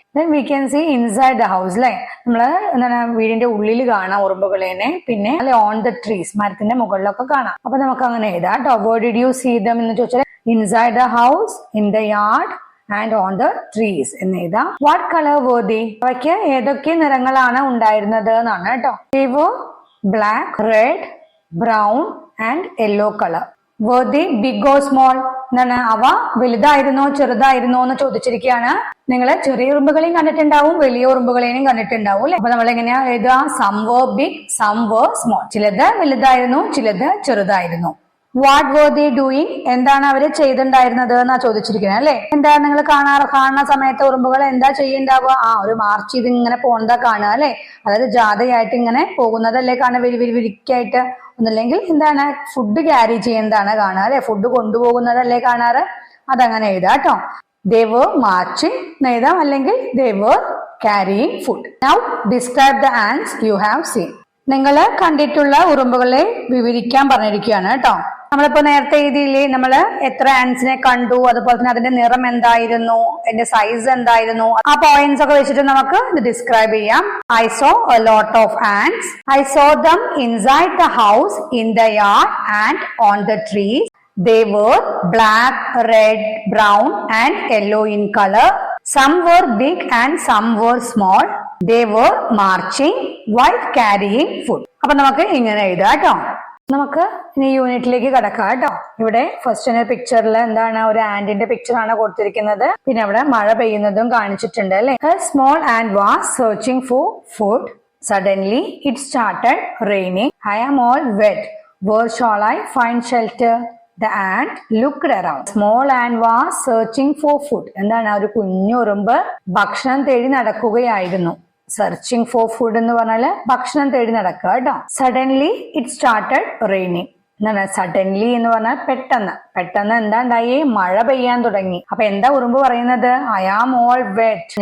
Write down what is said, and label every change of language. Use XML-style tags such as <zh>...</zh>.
<en>then we can see inside the house</en> <ml>അല്ലെ. നമ്മള് എന്താണ് വീടിന്റെ ഉള്ളിൽ കാണാം ഉറുമ്പുകളേനെ. പിന്നെ ഓൺ ദ ട്രീസ്, മരത്തിന്റെ മുകളിലൊക്കെ കാണാം. അപ്പൊ നമുക്ക് അങ്ങനെ എഴുതാം കേട്ടോ.</ml> <en>where did you see them</en> <ml>എന്ന് ചോദിച്ചാൽ</ml> <en>inside the house, in the yard and on the trees</en> <ml>എന്ന് എഴുതാം.</ml> <en>What colour were they?</en> <ml>അവയ്ക്ക് ഏതൊക്കെ നിറങ്ങളാണ് ഉണ്ടായിരുന്നത് എന്നാണ് കേട്ടോ.</ml> <en>They were black, red, brown and yellow color. Were they big or small? എന്താണ്?</en> <ml>അവ വലുതായിരുന്നോ ചെറുതായിരുന്നോ എന്ന് ചോദിച്ചിരിക്കുകയാണ്. നിങ്ങൾ ചെറിയ ഉറുമ്പുകളെയും കണ്ടിട്ടുണ്ടാവും, വലിയ ഉറുമ്പുകളെയും കണ്ടിട്ടുണ്ടാവും അല്ലെ. അപ്പൊ നമ്മൾ എങ്ങനെയാ എഴുതുക?</ml> <en>some were big, some were small.</en> <ml>ചിലത് വലുതായിരുന്നു, ചിലത് ചെറുതായിരുന്നു.</ml> <en>What were they doing?</en> <ml>എന്താണ് അവര് ചെയ്തിട്ടുണ്ടായിരുന്നത് എന്നാ ചോദിച്ചിരിക്കുന്നത് അല്ലെ. എന്താ നിങ്ങൾ കാണുന്ന സമയത്ത് ഉറുമ്പുകൾ എന്താ ചെയ്യുണ്ടാവുക? ഒരു മാർച്ച് ചെയ്ത് ഇങ്ങനെ പോകുന്നതാ കാണുക അല്ലെ. അതായത് ജാഥയായിട്ട് ഇങ്ങനെ പോകുന്നതല്ലേ കാണുക, വിരിക്കായിട്ട്. ഒന്നല്ലെങ്കിൽ എന്താണ് ഫുഡ് ക്യാരി ചെയ്യുന്നതാണ് കാണുക അല്ലെ. ഫുഡ് കൊണ്ടുപോകുന്നതല്ലേ കാണാറ്. അതങ്ങനെ എഴുതാം കേട്ടോ.</ml> <en>they were marching</en> <ml>എന്ന് എഴുതാം, അല്ലെങ്കിൽ</ml> <en>they were carrying food. Now describe the ants you have seen.</en> <ml>നിങ്ങൾ കണ്ടിട്ടുള്ള ഉറുമ്പുകളെ വിവരിക്കാൻ പറഞ്ഞിരിക്കുകയാണ് കേട്ടോ. നമ്മളിപ്പോ നേരത്തെ എഴുതിയില്ലേ, നമ്മള് എത്ര ആൻസിനെ കണ്ടു, അതുപോലെ തന്നെ അതിന്റെ നിറം എന്തായിരുന്നു, അതിന്റെ സൈസ് എന്തായിരുന്നു, ആ പോയിന്റ്സ് ഒക്കെ വെച്ചിട്ട് നമുക്ക് ഇത് ഡിസ്ക്രൈബ് ചെയ്യാം.</ml> <en>I saw a lot of ants. I saw them inside the house, in the yard and on the trees. They were black, red, brown and yellow in color. Some were big and some were small. They were marching while carrying food.</en> <ml>അപ്പൊ നമുക്ക് ഇങ്ങനെ എഴുതാം കേട്ടോ. നമുക്ക് ഇനി യൂണിറ്റിലേക്ക് കടക്കാം കേട്ടോ. ഇവിടെ ഫസ്റ്റ് പിക്ചറിൽ എന്താണ്, ഒരു ആന്റിന്റെ പിക്ചർ ആണ് കൊടുത്തിരിക്കുന്നത്. പിന്നെ അവിടെ മഴ പെയ്യുന്നതും കാണിച്ചിട്ടുണ്ട് അല്ലെ.</ml> <en>A small ant was searching for food. Suddenly it started raining. I am all wet. Where shall I find shelter? The ant looked around. Small ant was searching for food.</en> <ml>എന്താണ്? ഒരു കുഞ്ഞു ഉറുമ്പ് ഭക്ഷണം തേടി നടക്കുകയായിരുന്നു.</ml> <en>searching for food</en> <ml>എന്ന് പറഞ്ഞാല് ഭക്ഷണം തേടി നടക്കുക കേട്ടോ.</ml> <en>Suddenly it started raining.</en> <ml>എന്താണ് സഡൻലി എന്ന് പറഞ്ഞാൽ പെട്ടെന്ന് എന്താ ഉണ്ടായി? മഴ പെയ്യാൻ തുടങ്ങി. അപ്പൊ എന്താ ഉറുമ്പ് പറയുന്നത്?</ml> <en>I am all wet.</en>